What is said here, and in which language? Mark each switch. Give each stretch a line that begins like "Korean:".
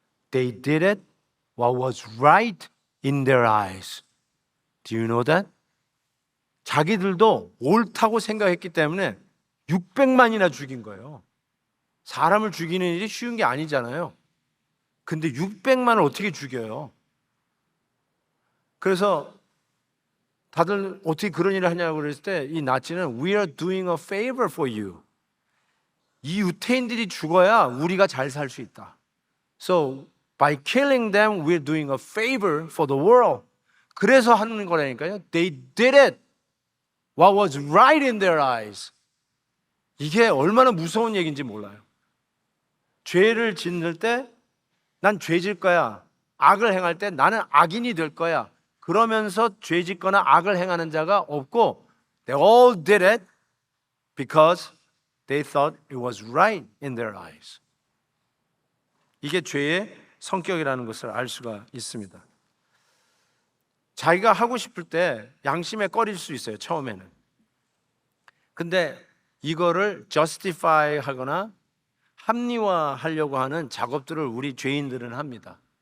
English: They did it what was right in their eyes. Do you know that?
Korean: 자기들도 옳다고 생각했기 때문에 600만이나 죽인 거예요. 사람을 죽이는 일이 쉬운 게 아니잖아요. 근데 600만을 어떻게 죽여요? 그래서 다들 어떻게 그런 일을 하냐고 그랬을 때 이 나치는
English: We are doing a favor for you.
Korean: 이 유태인들이 죽어야 우리가 잘 살 수 있다.
English: So by killing them, we're doing a favor for the world.
Korean: 그래서 하는 거라니까요.
English: They did it what was right in their eyes.
Korean: 이게 얼마나 무서운 얘기인지 몰라요. 죄를 짓는 때 난 죄 질 거야. 악을 행할 때 나는 악인이 될 거야. 그러면서 죄 짓거나 악을 행하는 자가 없고
English: They all did it because they thought it was right in their eyes.
Korean: 이게 죄의 성격이라는 것을 알 수가 있습니다. 자기가 하고 싶을 때 양심에 꺼릴 수 있어요, 처음에는. 근데 이거를 justify 하거나 합리화하려고 하는 작업들을 우리 죄인들은 합니다.